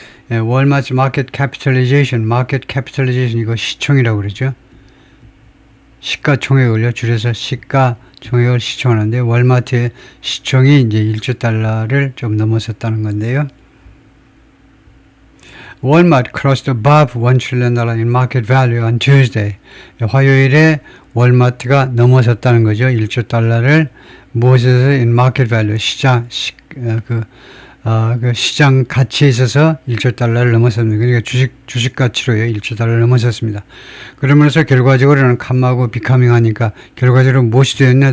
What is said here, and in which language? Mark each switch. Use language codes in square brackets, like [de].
[ko] 월마트 마켓 캐피털리제이션 이거 시총이라고 그러죠. 시가총액을요 줄여서 시가총액을 시총하는데 월마트의 시총이 이제 1조 달러를 좀 넘어섰다는 건데요. [en] Walmart crossed above $1 trillion in market value on Tuesday. [ko] 화요일에 월마트가 넘어섰다는 거죠. 1조 달러를 무엇에서 [en] in market value [ko] 그 시장 가치에 있어서 1조 달러를 넘어섰습니다. 그러니까 주식 가치로요 1조 달러를 넘어섰습니다. 그러면서 결과적으로는 컴하고 비커밍 하니까 결과적으로 무엇이 되었냐?